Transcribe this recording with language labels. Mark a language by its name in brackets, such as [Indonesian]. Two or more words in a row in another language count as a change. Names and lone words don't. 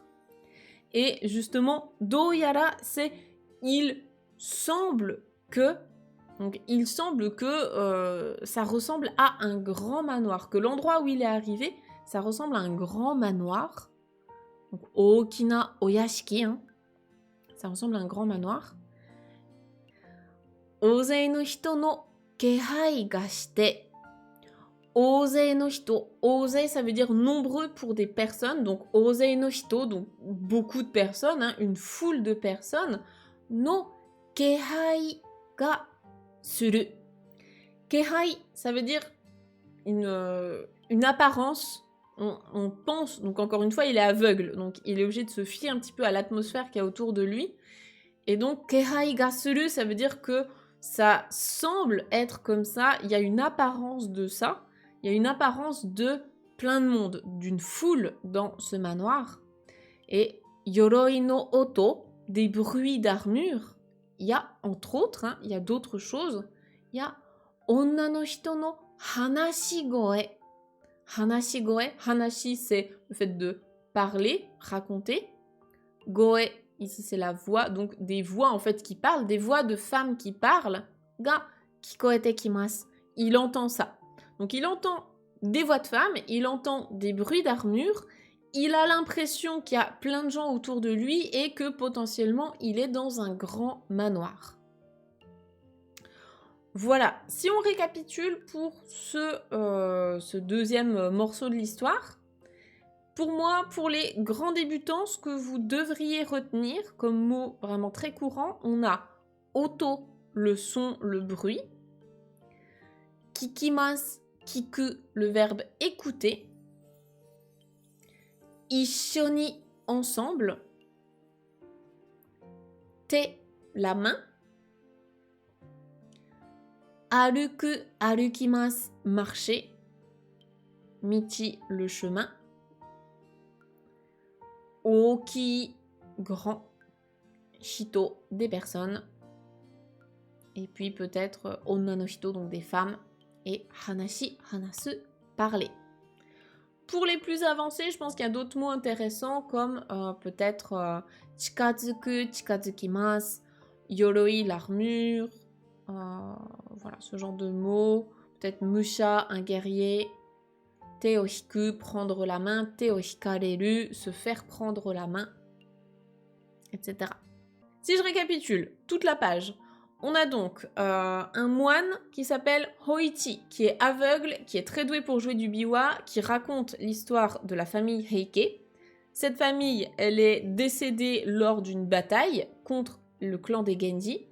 [French] Et justement, doyara, c'est il semble que, donc il semble que ça ressemble à un grand manoir, que l'endroit où il est arrivé, ça ressemble à un grand manoir. Donc [Japanese] 大きなお屋敷, [French] hein, ça ressemble à un grand manoir. [Japanese] 大勢の人の気配がして. 大勢の人. Osei, [French] ça veut dire nombreux pour des personnes. Donc, [Japanese] 大勢の人, [French] donc beaucoup de personnes, hein, une foule de personnes. [Japanese] の気配がする. Kehai, [French] ça veut dire une apparence. On pense, donc encore une fois, il est aveugle. Donc, il est obligé de se fier un petit peu à l'atmosphère qu'il y a autour de lui. Et donc, [Japanese] 気配がする, [French] ça veut dire que ça semble être comme ça, il y a une apparence de ça, il y a une apparence de plein de monde, d'une foule dans ce manoir. [Japanese] Et 鎧の音, [French] des bruits d'armure, il y a entre autres, hein, il y a d'autres choses, il y a [Japanese] 女の人の話し声. [French] Hanashi-goe, hanashi c'est le fait de parler, raconter. Goe, ici c'est la voix, donc des voix en fait qui parlent, des voix de femmes qui parlent. [Japanese] が聞こえてきます. [French] Il entend ça. Donc il entend des voix de femmes, il entend des bruits d'armure, il a l'impression qu'il y a plein de gens autour de lui et que potentiellement il est dans un grand manoir. Voilà, si on récapitule pour ce deuxième morceau de l'histoire, pour moi, pour les grands débutants, ce que vous devriez retenir comme mot vraiment très courant, on a oto, le son, le bruit, [Japanese] 聞きます、聞く, [French] le verbe écouter, ishoni, ensemble, te, la main, [Japanese] 歩く、歩きます, [French] marcher, michi, le chemin, oki, grand, shito, des personnes, et puis peut-être [Japanese] 女の人, [French] donc des femmes, et [Japanese] 話、話す, [French] parler. Pour les plus avancés, je pense qu'il y a d'autres mots intéressants comme peut-être [Japanese] 近づく、近づきます、鎧, [French] l'armure, voilà, ce genre de mots. Peut-être musha, un guerrier, [Japanese] 手を引く, [French] prendre la main, [Japanese] 手を引かれる, [French] se faire prendre la main, etc. Si je récapitule toute la page, on a donc un moine qui s'appelle Hoichi, qui est aveugle, qui est très doué pour jouer du biwa, qui raconte l'histoire de la famille Heike. Cette famille, elle est décédée lors d'une bataille contre le clan des Genji.